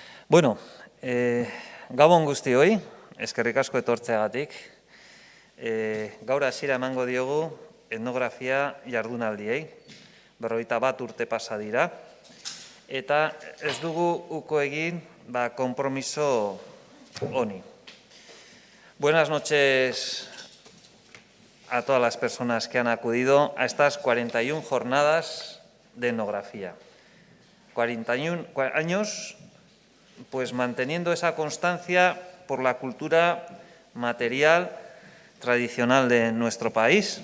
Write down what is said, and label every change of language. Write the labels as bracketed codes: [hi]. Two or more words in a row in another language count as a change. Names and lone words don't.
[eu] Bueno, gabon guztioi, eskerrik asko etortzeagatik. Gaur hasiera emango diogu etnografia jardunaldiei. 41 urte pasa dira. Eta ez dugu uko egin konpromiso honi. [es] Buenas noches a todas las personas que han acudido a estas 41 jornadas de etnografía. 41 años pues manteniendo esa constancia por la cultura material tradicional de nuestro país.